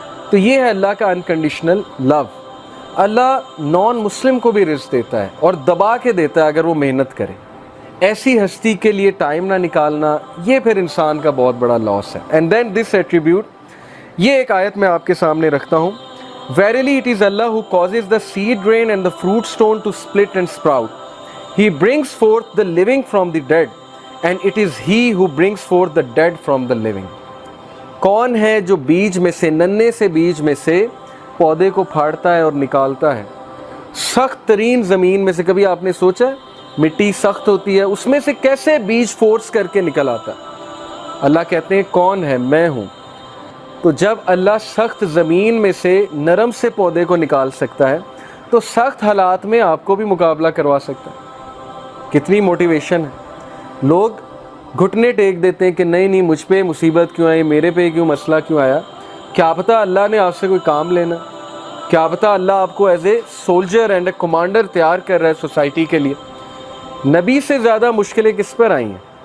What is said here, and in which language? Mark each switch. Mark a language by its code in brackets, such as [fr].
[ur] تو یہ ہے اللہ کا انکنڈیشنل لو. اللہ نان مسلم کو بھی رزق دیتا ہے اور دبا کے دیتا ہے اگر وہ محنت کرے. ایسی ہستی کے لیے ٹائم نہ نکالنا، یہ پھر انسان کا بہت بڑا لاس ہے. [en] and then this attribute, [ur] یہ ایک آیت میں آپ کے سامنے رکھتا ہوں. [en] Verily it is Allah who causes the seed grain and the fruit stone to split and sprout. He brings forth the living from the dead, and it is He who brings forth the dead from the living. [ur] کون ہے جو بیج میں سے، ننے سے بیج میں سے پودے کو پھاڑتا ہے اور نکالتا ہے؟ سخت ترین زمین میں سے. کبھی آپ نے سوچا ہے مٹی سخت ہوتی ہے، اس میں سے کیسے بیج فورس کر کے نکل آتا ہے؟ اللہ کہتے ہیں کون ہے؟ میں ہوں۔ تو جب اللہ سخت زمین میں سے نرم سے پودے کو نکال سکتا ہے تو سخت حالات میں آپ کو بھی مقابلہ کروا سکتا ہے۔ کتنی موٹیویشن ہے۔ لوگ گھٹنے ٹیک دیتے ہیں کہ نہیں مجھ پہ مصیبت کیوں آئی، میرے پہ کیوں مسئلہ کیوں آیا۔ کیا پتہ اللہ نے آپ سے کوئی کام لینا، کیا پتہ اللہ آپ کو [en] as a soldier and a commander [ur] تیار کر رہا ہے سوسائٹی کے لیے۔ نبی سے زیادہ مشکلیں کس پر آئی ہیں؟